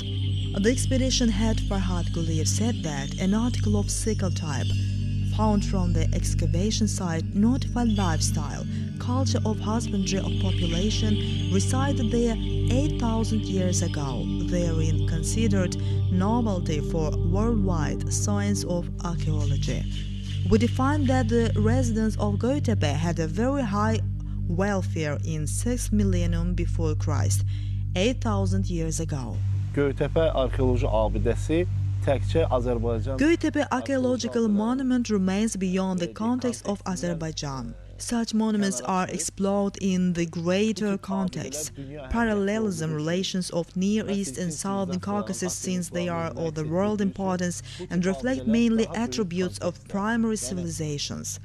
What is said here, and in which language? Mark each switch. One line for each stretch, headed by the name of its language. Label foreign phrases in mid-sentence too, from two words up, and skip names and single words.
English: The expedition head Farhat Guliyev said that an article of sickle type found from the excavation site notified lifestyle, culture of husbandry of population resided there 8,000 years ago, therein considered novelty for worldwide science of archaeology. We define that the residents of Göteborg had a very high welfare in 6th millennium before Christ, 8,000 years ago.
Azerbaijani: Göteborg arxeoloji abidəsi təkcə Azərbaycan.
English: Göteborg archaeological monument remains beyond the context of Azerbaijan. Such monuments are explored in the greater context, parallelism relations of Near East and Southern Caucasus, since they are of the world importance and reflect mainly attributes of primary civilizations.